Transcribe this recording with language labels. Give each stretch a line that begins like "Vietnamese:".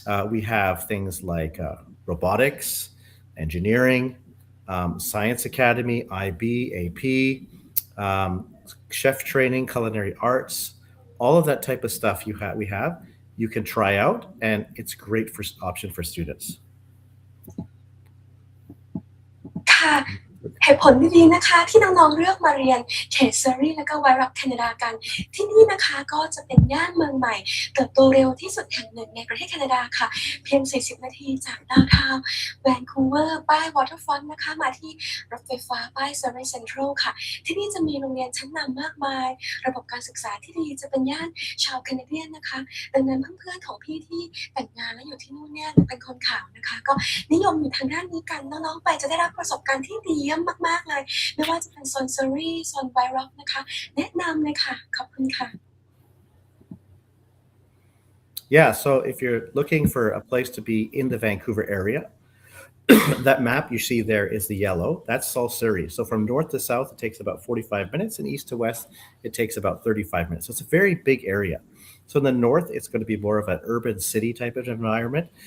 English: We have things like robotics, engineering, Science Academy, IB, AP, chef training, culinary arts, all of that type of stuff we have. You can try out, and it's great for option for students.
Thai: ค่ะเหตุผลดีๆนะคะที่น้องๆเลือกมาเรียนเขต Surrey และก็ไวรัสแคนาดากันที่นี่นะคะก็จะเป็นย่านเมืองใหม่เติบโตเร็วที่สุดแห่งหนึ่งในประเทศแคนาดาค่ะเพียง40นาทีจากดาวน์ทาวน์ แวนคูเวอร์ป้าย Waterfront นะคะมาที่รถไฟฟ้าป้าย Surrey Central ค่ะที่นี่จะมีโรงเรียนชั้นนำมากมายระบบการศึกษาที่ดีจะเป็นย่านชาวแคนาเดียนนะคะดังนั้นเพื่อนๆของพี่ที่แต่งงานและอยู่ที่นู่นเนี่ยเป็นคนขาวนะคะก็นิยมอยู่ทางด้านนี้กันน้องๆไปจะได้รับประสบการณ์ที่ดีเยี่ยมมากๆเลยไม่ว่าจะเป็นโซน Surrey โซน Wyrock นะคะแนะนำเลยค่ะขอบคุณค่ะ
English: Yeah, so if you're looking for a place to be in the Vancouver area, that map you see there is the yellow. That's all Surrey. So from north to south, it takes about 45 minutes, and east to west, it takes about 35 minutes. So it's a very big area. So in the north, it's going to be more of an urban city type of environment.